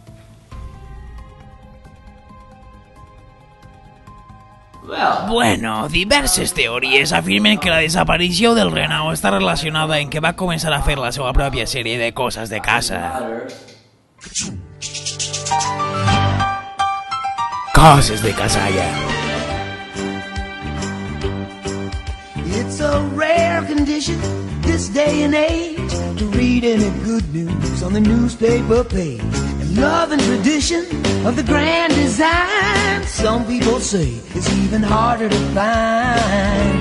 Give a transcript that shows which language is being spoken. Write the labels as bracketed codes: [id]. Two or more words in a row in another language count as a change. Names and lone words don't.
[ca] Bueno, diverses teories afirmen que la desaparició del Renau està relacionada en que va començar a fer la seva pròpia sèrie de coses de casa. Coses de casalla. [en] It's a rare condition this day and age to read any good news on the newspaper page. And love and tradition of the grand design, some people say it's even harder to find.